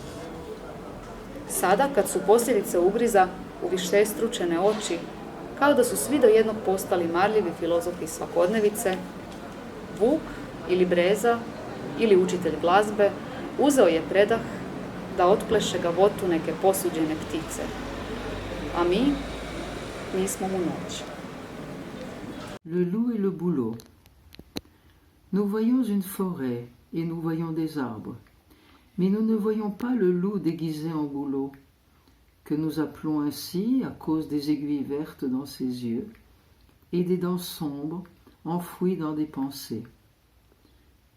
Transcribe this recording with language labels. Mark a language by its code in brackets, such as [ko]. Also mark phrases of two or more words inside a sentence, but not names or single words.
[hr] Sada, kad su posljedice ugriza u višestručene oči, kao da su svi do jednog postali marljivi filozofi svakodnevice, Vuk ili breza ili učitelj glazbe uzeo je predah da otpleše gavotu neke posuđene ptice. A mi smo mu noć. [fr] Le loup et le bouleau. Nous voyons une forêt et nous voyons des arbres, mais nous ne voyons pas le loup déguisé en bouleau, que nous appelons ainsi à cause des aiguilles vertes dans ses yeux et des dents sombres enfouies dans des pensées.